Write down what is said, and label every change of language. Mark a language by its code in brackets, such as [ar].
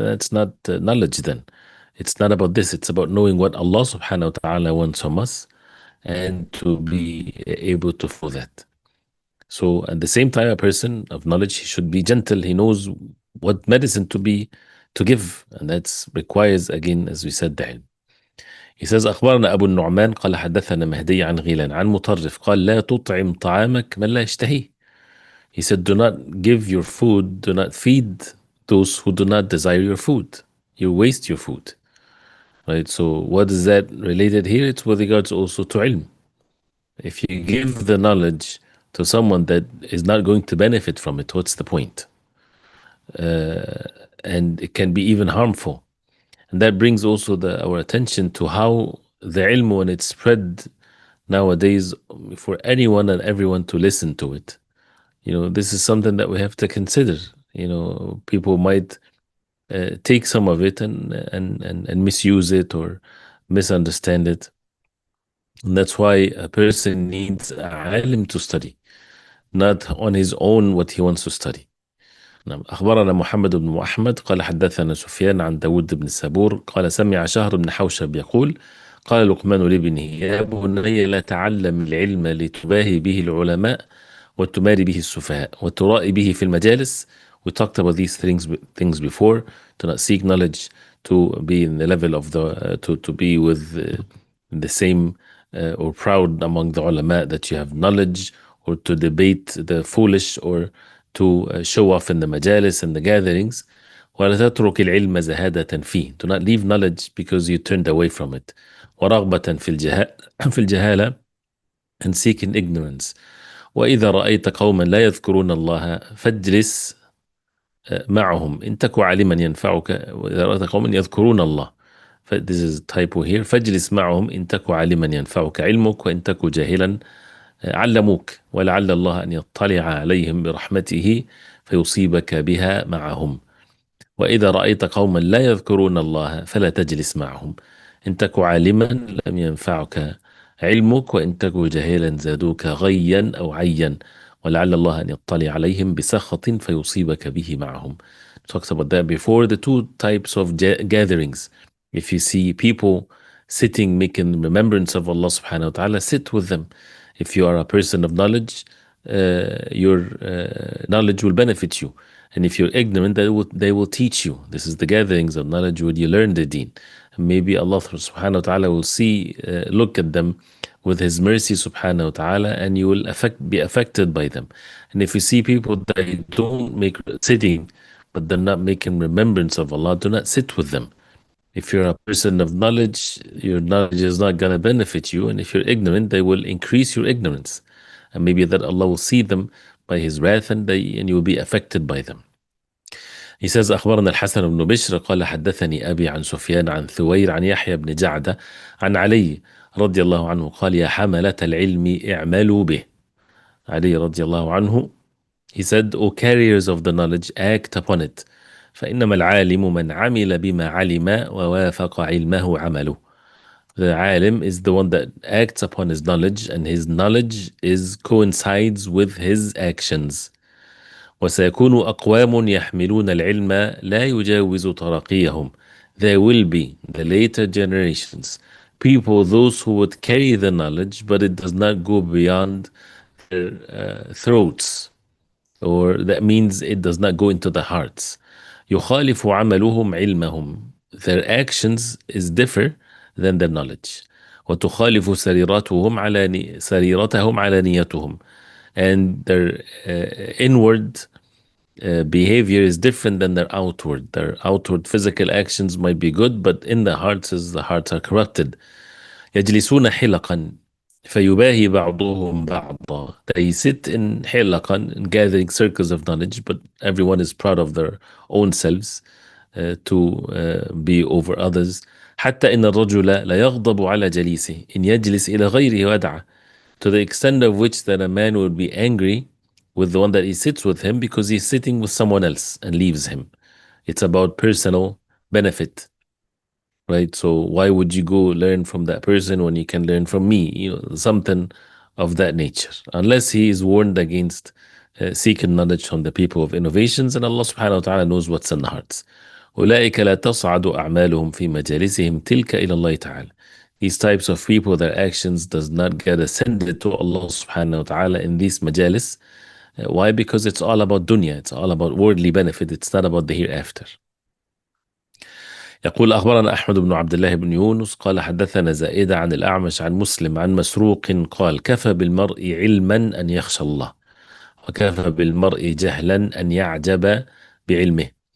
[en] That's not knowledge then. It's not about this. It's about knowing what Allah subhanahu wa ta'ala wants from us and to be able to follow that. So at the same time, a person of knowledge, he should be gentle. He knows what medicine to give. And that requires, again, as we said, the ilm. He says [ar] أخبرنا أبو النعمان قال حدثنا مهدي عن غيلان عن مطرف قال لا تطعم طعامك من لا يشتهيه. [en] He said, do not give your food, do not feed those who do not desire your food. You waste your food. Right? So what is that related here? It's with regards also to ilm. If you give the knowledge to someone that is not going to benefit from it, what's the point? And it can be even harmful. And that brings also our attention to how the ilm, when it's spread nowadays, for anyone and everyone to listen to it. This is something that we have to consider. People might take some of it and misuse it or misunderstand it. And that's why a person needs a alim to study, not on his own what he wants to study. [ar] نعم. أخبرنا محمد بن أحمد قال حدثنا سفيان عن داود بن السبور قال سمع شهر بن حوشب يقول قال لقمان لابنه يا بني لا تعلم العلم لتباهي به العلماء وتماري به السفهاء وترائي به في المجالس. [en] We talked about these things before. To not seek knowledge, to be in the level of to be with the same or proud among the ulama that you have knowledge, or to debate the foolish, or to show off in the majalis and the gatherings. [ar] ولا تترك العلم زهادة فيه. [en] Do not leave knowledge because you turned away from it. [ar] ورغبة في الجهالة, [en] and seeking ignorance. [ar] وإذا رأيت قوما لا يذكرون الله فاجلس معهم إن تك عالما ينفعك. وإذا رأيت قوما يذكرون الله, [en] this is typo here, [ar] فاجلس معهم إن تك عالما ينفعك علمك وإن تك جاهلا علموك ولعل الله أن يطلع عليهم برحمته فيصيبك بها معهم. وإذا رأيت قوما لا يذكرون الله فلا تجلس معهم إن تك عالما لم ينفعك علمك وإن تك جاهلا زادوك غيا أو عيا ولعل الله أن يطلع عليهم بسخط فيصيبك به معهم. [en] Talks about that before, the two types of gatherings. If you see people sitting making remembrance of Allah subhanahu wa ta'ala, sit with them. If you are a person of knowledge, your knowledge will benefit you. And if you're ignorant, they will teach you. This is the gatherings of knowledge where you learn the deen. And maybe Allah subhanahu wa ta'ala will look at them with His mercy subhanahu wa ta'ala, and you will be affected by them. And if you see people that don't make sitting, but they're not making remembrance of Allah, do not sit with them. If you're a person of knowledge, your knowledge is not going to benefit you. And if you're ignorant, they will increase your ignorance. And maybe that Allah will see them by His wrath, and you will be affected by them. He says, [ar] أخبرنا الحسن بن بشر قال حدثني أبي عن سفيان عن ثوير عن يحيى بن جعدة عن علي رضي الله عنه قال يا حملة العلم اعملوا به. علي رضي الله عنه, [en] he said, O carriers of the knowledge, act upon it. [ar] فإنما العالم من عمل بما علم ووافق علمه عمله. [en] The alim is the one that acts upon his knowledge, and his knowledge coincides with his actions. [ar] وسيكون أقوام يحملون العلم لا يجاوز تراقيهم. [en] There will be, the later generations, people, those who would carry the knowledge, but it does not go beyond their throats, or that means it does not go into the hearts. [ar] يخالف عملهم علمهم. [en] Their actions is differ than their knowledge. [ar] وتخالف سريرتهم على نيتهم. [en] And their inward behavior is different than their outward. Their outward physical actions might be good, but in the hearts, the hearts are corrupted. [ar] يجلسون حلقا فيباهي بعضهم بعضا. [en] They sit in حلقا, in gathering circles of knowledge, but everyone is proud of their own selves to be over others. [ar] حتى إن الرجل لا يغضب على جليسه إن يجلس إلى غيره ودعه. [en] To the extent of which that a man would be angry with the one that he sits with him because he's sitting with someone else and leaves him. It's about personal benefit, right? So why would you go learn from that person when you can learn from me? Something of that nature. Unless he is warned against seeking knowledge from the people of innovations, and Allah subhanahu wa ta'ala knows what's in the hearts. [ar] أولئك لا تصعد أعمالهم في مجالسهم تلك إلى الله تعالى. [en] These types of people, their actions does not get ascended to Allah subhanahu wa ta'ala in these majalis. Why? Because it's all about dunya. It's all about worldly benefit. It's not about the hereafter. [ar] يقول أخبرنا أحمد بن عبد الله بن يونس قال حدثنا زائدة عن الأعمش عن مسلم عن مسروق قال كفى بالمرء علما أن يخشى الله وكفى بالمرء جهلا أن يعجب بعلمه.